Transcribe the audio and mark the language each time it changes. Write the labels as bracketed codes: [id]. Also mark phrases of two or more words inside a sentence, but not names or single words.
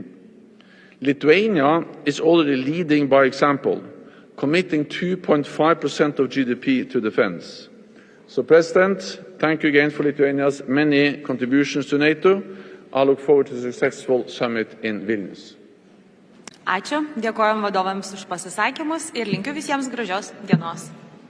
[en] Lithuania is already leading by example, committing 2.5% of GDP to defense. So, President, thank you again for Lithuania's many contributions to NATO. I look forward to a successful summit in Vilnius. [lt] Ačiū, dėkojom vadovams už pasisakymus ir linkiu visiems gražios dienos.